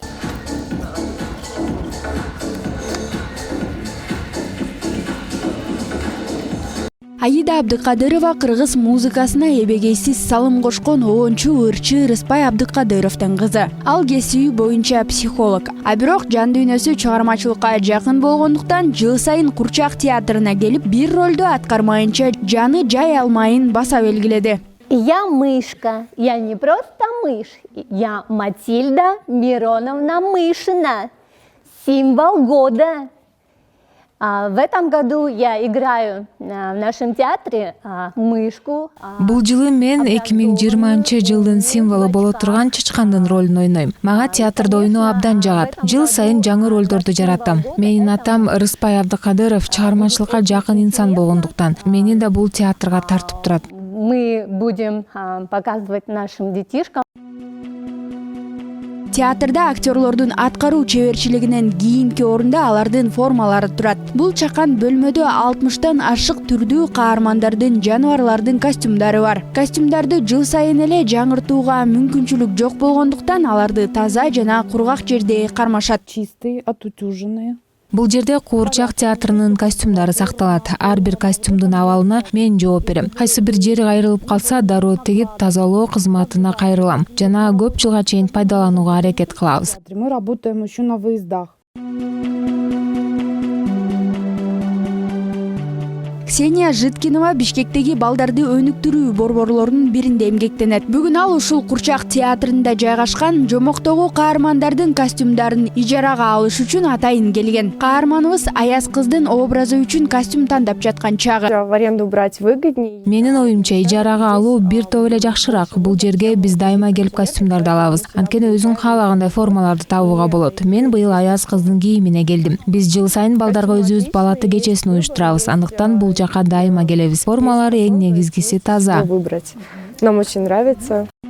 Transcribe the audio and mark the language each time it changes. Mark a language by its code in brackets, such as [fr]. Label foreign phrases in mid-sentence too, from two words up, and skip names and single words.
[ky] Аида Абдыкадырова кыргыз музыкасына эбегейсиз салым кошкон оончу ырчы Рыспай Абдыкадыровдун кызы. Ал кесиби боюнча психолог. А бирок жан дүйнөсү чыгармачылыкка жакын болгондуктан жыл сайын Курчак театрына келип, бир ролду аткармайынча жаны жай алмайын баса белгиледи. [ru] Я мышка, я не просто мышь, я Матильда Мироновна Мышина, символ года. В этом году я играю в нашем театре мышку. [ky] Бул жылы мен 2020-жылдын символу боло турган чычкандын ролун ойнойм. Мага театрда ойноо абдан жагат. Жыл сайын жаңы ролдорду жаратам. Менин атам Рыспай Абдыкадыров чыгармачылыкка жакын инсан болгондуктан мени да бул театрга тартып турат. [ru] Мы будем показывать нашим детишкам. [ky] Театрда актерлордун аткаруу чеберчилигинен кийинки орунда алардын формалары турат. Бул чакан бөлмөдө 60тан ашык түрдүү каармандардын, жаныбарлардын костюмдары бар. Костюмдарды жыл сайын эле жаңыртууга мүмкүнчүлүк жок болгондуктан аларды таза жана кургак жерде кармашат. [ru] Чистые, отутюженные. [ky] Бул жерде Курчак театрынын костюмдары сакталат. Ар бир костюмдун абалына мен жооп берем. Кайсы бир жери кайрылып калса, дароо тигип тазалоо кызматына кайрылам. Жана көп жылга чейин пайдаланууга аракет кылабыз. [ru] Мы работаем еще на выездах. [ky] Ксения Житкинова Бишкектеги балдарды өнүктүрүү борборлорунун биринде эмгектенет. Бүгүн ал ушул Курчак театрында жайгашкан жомоктогу каармандардын костюмдарын ижарага алыш үчүн атайын келген. Каарманыбыз Аяз кыздын образы үчүн костюм тандап жаткан чагы. [ru] В аренду брать выгоднее. [ky] Менин оюмча ижарага алуу бир топ эле жакшыраак. Бул жерге биз дайыма келип костюмдарды алабыз. Анткени өзүң каалагандай формаларды табууга болот. Мен быйыл Аяз кыздын кийимине келдим. Биз жыл сайын балдарга өзүбүз балаты кечесин уюштурабыз. Андыктан бул жака дайыма келебиз. Формалары эң негизгиси таза. [ru] Выбрать. Нам очень нравится.